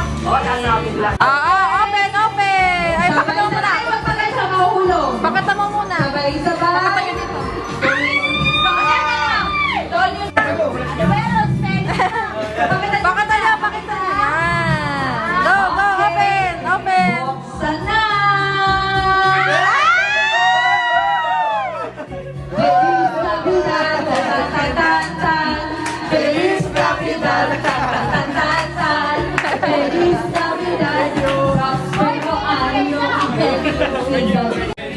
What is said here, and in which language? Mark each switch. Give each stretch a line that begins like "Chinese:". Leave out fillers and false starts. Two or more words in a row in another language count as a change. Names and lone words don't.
English: Open! Open!
Filipino: Ay, pakita mo muna. Pakita mo muna. Pakita nyo dito. Pakita nyo.
English: Yan. Go! Open!
Filipino: Sana!
Spanish: Feliz Navidad, tan tan tan. Feliz Navidad, yo. Feliz Navidad, yo.